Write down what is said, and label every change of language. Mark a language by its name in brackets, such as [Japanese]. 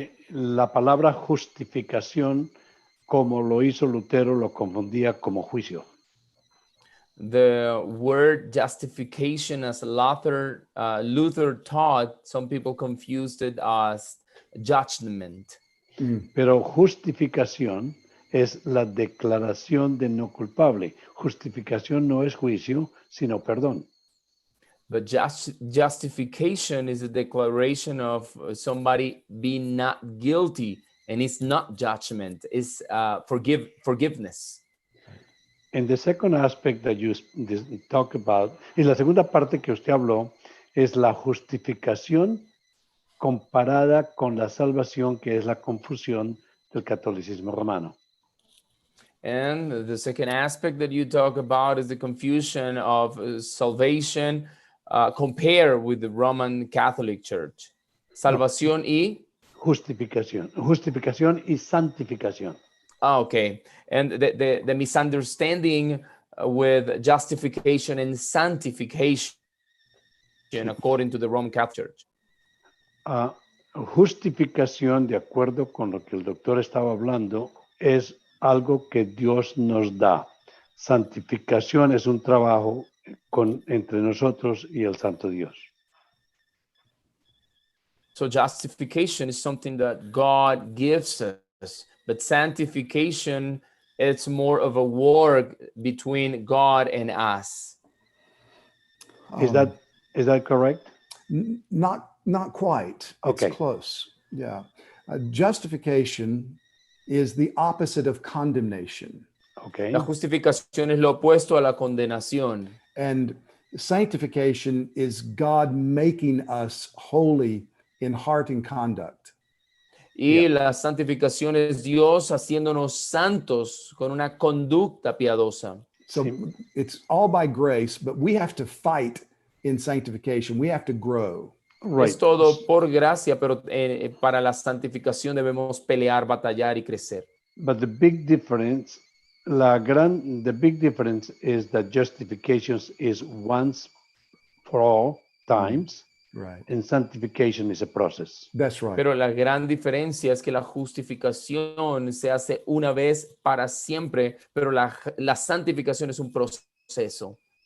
[Spanish] La palabra justificación, como lo hizo Lutero, lo confundía como juicio. [English] The word justification, as Luther taught, some people confused it as judgment. [Spanish] Pero justificación es la declaración de no culpable. Justificación no es juicio, sino perdón. [English] But justification is a declaration of somebody being not guilty, and it's not judgment, it's forgiveness. And the second aspect that you talk about, [Spanish] y la segunda parte que usted habló, es la justificación comparada con la salvación, que es la confusión del catolicismo romano. [English] And the second aspect that you talk about is the confusion of salvation compared with the Roman Catholic Church. [Spanish] Salvación y... Justificación. Justificación y santificación. [English] Okay. And the misunderstanding with justification and sanctification according to the Roman Catholic Church. [Spanish] Justificación, de acuerdo con lo que el doctor estaba hablando, es algo que Dios nos da. Santificación es un trabajo entre nosotros y el Santo Dios. [English] So justification is something that God gives us, but sanctification, it's more of a work between God and us. Is that correct? Not quite. Okay. It's close. Yeah. Justification is the opposite of condemnation. Okay. [Spanish] La justificación es lo opuesto a la condenación. [English] And Sanctification is God making us holy in heart and conduct. [Spanish] Y la santificación es Dios haciéndonos santos con una conducta piadosa. [English] So [Spanish] Sí. [English] it's all by grace, but we have to fight in sanctification. We have to grow. Right. [Spanish] Es todo por gracia, pero para la santificación debemos pelear, batallar y crecer. [English] But the big difference, the big difference is that justification is once for all times, Right. and sanctification is a process. That's right. [Spanish] Pero la gran diferencia es que la justificación se hace una vez para siempre, pero la santificación es un proceso.